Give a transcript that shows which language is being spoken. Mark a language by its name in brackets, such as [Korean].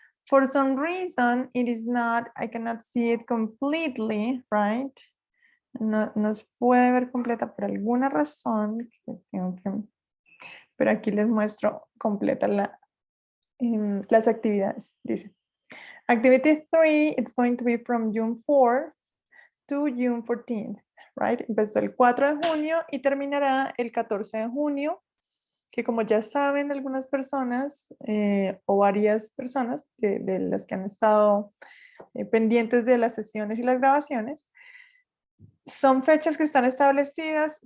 [English] For some reason, it is not, I cannot see it completely, right? [Spanish] No se puede ver completa por alguna razón. Pero aquí les muestro completa las actividades. [English] Dice, activity 3, it's going to be from June 4th to June 14th, right? [Spanish] Empezó el 4 de junio y terminará el 14 de junio, que como ya saben algunas personas o varias personas de las que han estado pendientes de las sesiones y las grabaciones, son fechas que están establecidas.